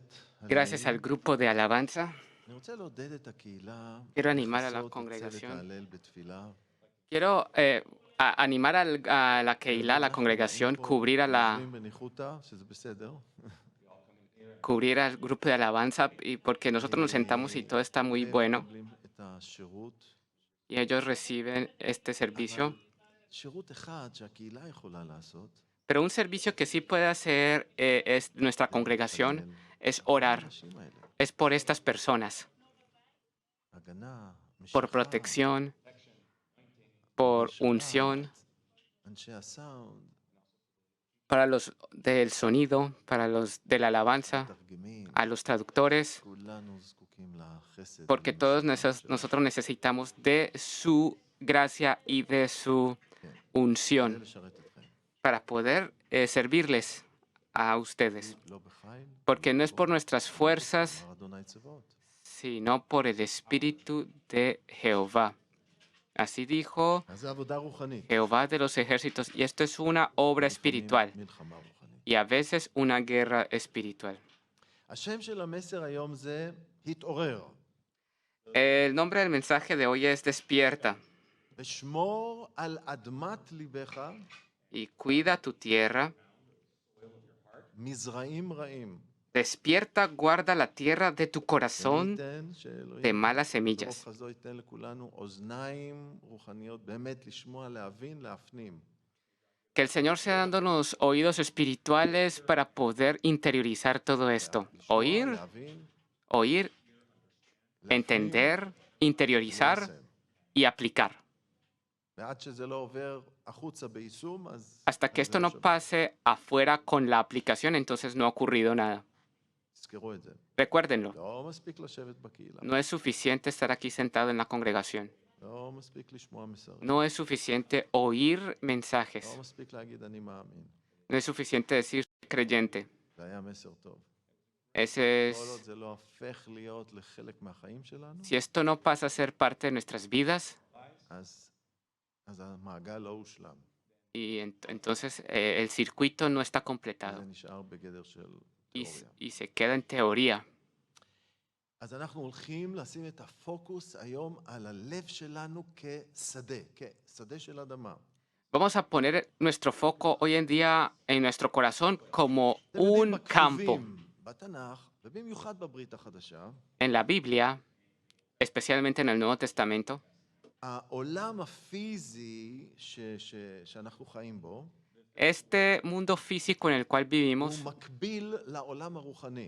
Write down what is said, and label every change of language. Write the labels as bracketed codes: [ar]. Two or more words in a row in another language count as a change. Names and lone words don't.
[es] Gracias al grupo de alabanza. [he] אני רוצה לעודד את הקהילה. [es] Quiero animar a la [he] לחזות את צוות [es] congregación. [he] ההלל בתפילה. [es] Quiero animar a la Keilah, a la congregación, cubrir [he] יושבים בניחותא, שזה בסדר. [es] cubrir al grupo de alabanza, y porque nosotros nos sentamos y todo está muy [he] והם [es] bueno [he] מקבלים את השירות. [es] y ellos reciben este servicio. [he] אבל שירות אחד שהקהילה יכולה לעשות. [es] Pero un servicio que sí puede hacer es nuestra congregación, es orar, [he] האנשים האלה. [es] es por estas personas, [he] הגנה, [es] por [he] משיכה, [es] protección, por [he] שבת, [es] unción, [he] אנשי הסאונד, [es] para los del sonido, para los de la alabanza, [he] מתרגמים. [es] a los traductores, [he] כולנו זקוקים לחסד. [es] porque todos [he] ולנשמה שלו. [es] nosotros necesitamos de su gracia y de su [he] כדי [es] unción [he] לשרת אתכם. [es] para poder servirles a ustedes, [he] לא בחיל, [es] porque no [he] לא [es] es por [he] בכוח, [es] nuestras fuerzas, [he] אמר אדוני צבאות. [es] sino por el Espíritu de Jehová. Así dijo [he] אז זו עבודה רוחנית. [es] Jehová de los ejércitos, y esto es una obra [he] לפעמים [es] espiritual [he] מלחמה רוחנית. [es] y a veces una guerra espiritual. [he] השם של המסר היום זה התעורר. [es] El nombre del mensaje de hoy es Despierta [he] ושמור על אדמת ליבך [es] y cuida tu tierra. [he] מזרעים רעים. [es] Despierta, guarda la tierra de tu [he] ומי [es] corazón [he] ייתן שאלוהים [es] de malas [he] ברוב [es] semillas. [he] חסדו ייתן לכולנו אוזניים רוחניות, באמת לשמוע, להבין, להפנים. [es] Que el Señor sea dándonos oídos espirituales para poder interiorizar todo esto. [he] לשמוע, [es] Oír, [he] להבין, [es] oír, [he] להפנים, [es] entender, interiorizar [he] ליישם. [es] y aplicar. [he] ועד שזה לא עובר החוצה ביישום, אז [es] Hasta que [he] אז [es] esto [he] זה [es] no [he] שווה. [es] pase afuera con la aplicación, entonces no ha ocurrido nada. [he] תזכרו את זה. [es] Recuérdenlo, [he] לא מספיק לשבת בקהילה. [es] no es suficiente estar aquí sentado en la congregación. [he] לא מספיק לשמוע מסרים. [es] No es suficiente oír [he] לא [es] mensajes. [he] מספיק להגיד אני מאמין. [es] No es suficiente decir creyente. [he] זה היה מסר טוב. [es] Ese [he] כל עוד [es] es, [he] זה לא הופך להיות לחלק מהחיים שלנו, [es] si esto no pasa a ser parte de nuestras vidas, [he] אז המעגל לא הושלם. [es] y entonces el circuito no está [he] זה [es] completado [he] נשאר בגדר של [es] y, [he] תיאוריה. [es] y se queda en teoría. [he] אז אנחנו הולכים לשים את הפוקוס היום על הלב שלנו כשדה של אדמה. [es] Vamos a poner nuestro foco hoy en día en nuestro corazón como [he] אתם יודעים, [es] un campo. [he] בכתובים, בתנ"ך, ובמיוחד בברית החדשה, [es] En la Biblia, especialmente en el Nuevo Testamento, [he] העולם הפיזי שאנחנו חיים בו, [es] este mundo físico en el cual [he] הוא [es] vivimos [he] מקביל לעולם הרוחני.